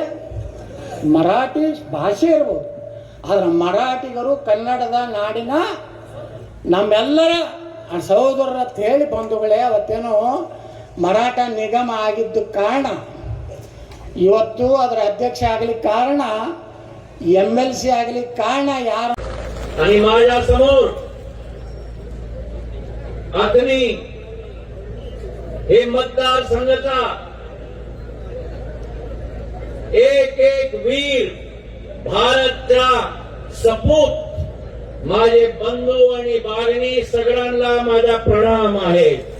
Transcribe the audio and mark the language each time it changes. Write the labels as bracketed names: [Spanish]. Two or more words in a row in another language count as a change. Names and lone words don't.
[Kannada] ಮರಾಠಿ ಭಾಷೆ ಇರ್ಬೋದು, ಆದ್ರೆ ಮರಾಠಿಗರು ಕನ್ನಡದ ನಾಡಿನ ನಮ್ಮೆಲ್ಲರ ಸಹೋದರರ ಅಂತ ಹೇಳಿ ಬಂಧುಗಳೇ. ಅವತ್ತೇನೋ ಮರಾಠ ನಿಗಮ ಆಗಿದ್ದು ಕಾರಣ ಇವತ್ತು ಅದರ ಅಧ್ಯಕ್ಷ ಆಗಲಿಕ್ಕೆ ಕಾರಣ, MLC ಆಗಲಿಕ್ಕೆ ಕಾರಣ ಯಾರು? [Marathi] आणि माझ्यासमोर अग्नी हे मतदारसंघाचा एक एक वीर भारतचा सपूत माझे बंधू आणि बागणी सगळ्यांना माझा प्रणाम आहे.